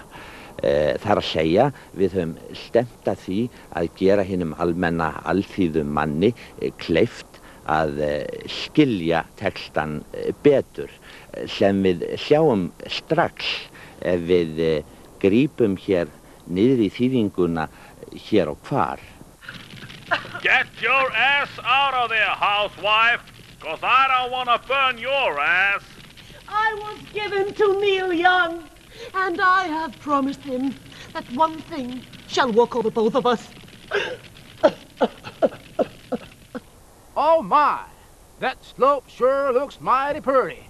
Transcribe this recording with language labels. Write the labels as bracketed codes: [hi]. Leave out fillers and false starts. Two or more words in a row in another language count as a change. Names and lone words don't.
[is] Það er að segja, við höfum stefnt að því að gera hinum almenna alþýðum manni kleift að skilja textan betur, sem við sjáum strax ef við grípum hér niður í þýðinguna hér og hvar. [en] Get your ass out of there, housewife, 'cause I don't want to burn your ass. I was given to Neil Young, and I have promised him that one thing shall walk over both of us. Oh my, that slope sure looks mighty pretty.